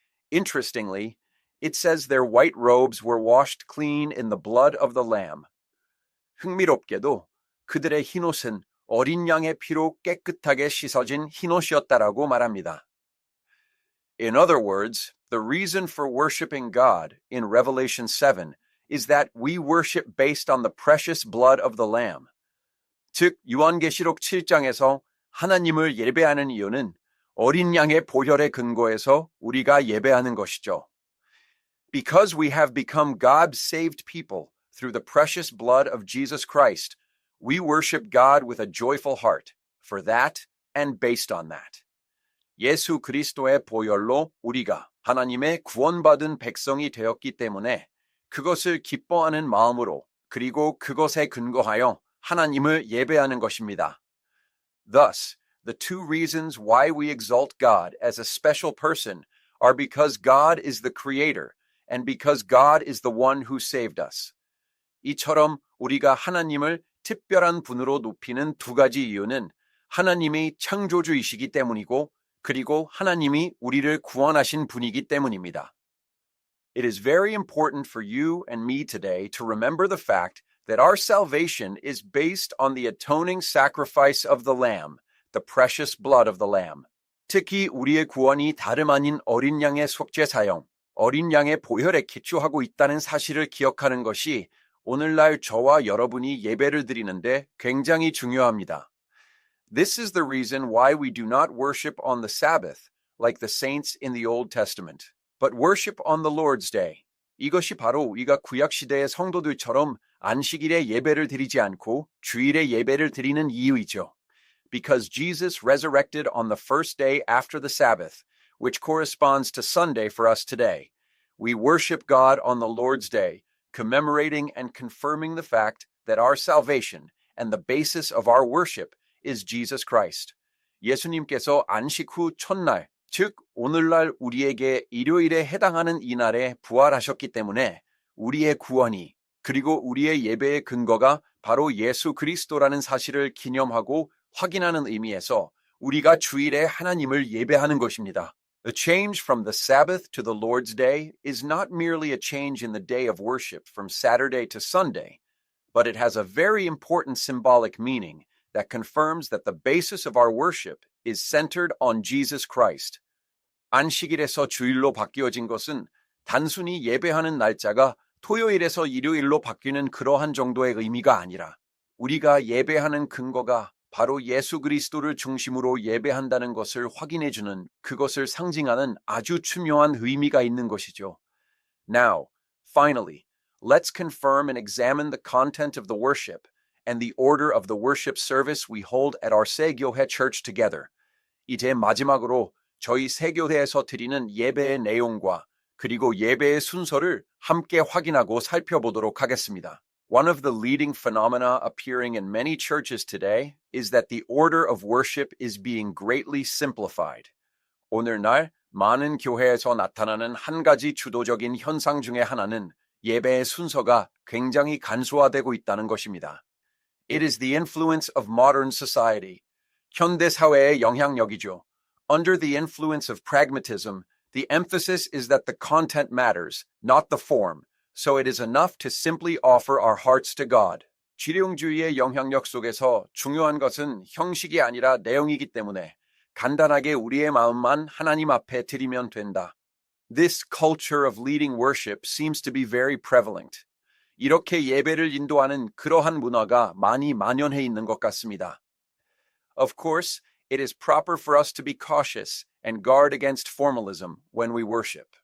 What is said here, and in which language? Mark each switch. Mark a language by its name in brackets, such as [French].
[English] Interestingly, it says their white robes were washed clean in the blood of the Lamb. [Korean] 흥미롭게도 그들의 흰옷은 어린 양의 피로 깨끗하게 씻어진 흰옷이었다라고 말합니다. [English] In other words, the reason for worshiping God in Revelation 7 is that we worship based on the precious blood of the Lamb. [Korean] 즉, 요한계시록 7장에서 하나님을 예배하는 이유는 어린 양의 보혈에 근거해서 우리가 예배하는 것이죠. [English] Because we have become God's saved people through the precious blood of Jesus Christ, we worship God with a joyful heart for that and based on that. [Korean] 예수 그리스도의 보혈로 우리가 하나님의 구원받은 백성이 되었기 때문에 그것을 기뻐하는 마음으로 그리고 그것에 근거하여 하나님을 예배하는 것입니다. [English] Thus, the two reasons why we exalt God as a special person are because God is the creator and because God is the one who saved us. [Korean] 이처럼 우리가 하나님을 특별한 분으로 높이는 두 가지 이유는 하나님이 창조주이시기 때문이고 그리고 하나님이 우리를 구원하신 분이기 때문입니다. [English] It is very important for you and me today to remember the fact that our salvation is based on the atoning sacrifice of the Lamb the precious blood of the Lamb. [Korean] 특히 우리의 구원이 다름 아닌 어린 양의 속죄 사용, 어린 양의 보혈에 기초하고 있다는 사실을 기억하는 것이 오늘날 저와 여러분이 예배를 드리는데 굉장히 중요합니다. [English] This is the reason why we do not worship on the Sabbath, like the saints in the Old Testament, but worship on the Lord's Day. [Korean] 이것이 바로 우리가 구약시대의 성도들처럼 안식일에 예배를 드리지 않고 주일에 예배를 드리는 이유이죠. [English] Because Jesus resurrected on the first day after the Sabbath, which corresponds to Sunday for us today. We worship God on the Lord's Day, commemorating and confirming the fact that our salvation and the basis of our worship is Jesus Christ. [Korean] 예수님께서 안식 후 첫날, 즉 오늘날 우리에게 일요일에 해당하는 이날에 부활하셨기 때문에 우리의 구원이 그리고 우리의 예배의 근거가 바로 예수 그리스도라는 사실을 기념하고 확인하는 의미에서 우리가 주일에 하나님을 예배하는 것입니다. [English] The change from the Sabbath to the Lord's Day is not merely a change in the day of worship from Saturday to Sunday, but it has a very important symbolic meaning that confirms that the basis of our worship is centered on Jesus Christ. [Korean] 안식일에서 주일로 바뀌어진 것은 단순히 예배하는 날짜가 토요일에서 일요일로 바뀌는 그러한 정도의 의미가 아니라 우리가 예배하는 근거가 바로 예수 그리스도를 중심으로 예배한다는 것을 확인해주는 그것을 상징하는 아주 중요한 의미가 있는 것이죠. [English] Now, finally, let's confirm and examine the content of the worship and the order of the worship service we hold at our 세교회 church together. [Korean] 이제 마지막으로 저희 세교회에서 드리는 예배의 내용과 그리고 예배의 순서를 함께 확인하고 살펴보도록 하겠습니다. [English] One of the leading phenomena appearing in many churches today is that the order of worship is being greatly simplified. [Korean] 오늘날 많은 교회에서 나타나는 한 가지 주도적인 현상 중에 하나는 예배의 순서가 굉장히 간소화되고 있다는 것입니다. [English] It is the influence of modern society. [Korean] 현대 사회의 영향력이죠. [English] Under the influence of pragmatism, the emphasis is that the content matters, not the form. So it is enough to simply offer our hearts to God. [Korean] 실용주의의 영향력 속에서 중요한 것은 형식이 아니라 내용이기 때문에 간단하게 우리의 마음만 하나님 앞에 드리면 된다. [English] This culture of leading worship seems to be very prevalent. [Korean] 이렇게 예배를 인도하는 그러한 문화가 많이 만연해 있는 것 같습니다. [English] Of course, it is proper for us to be cautious and guard against formalism when we worship.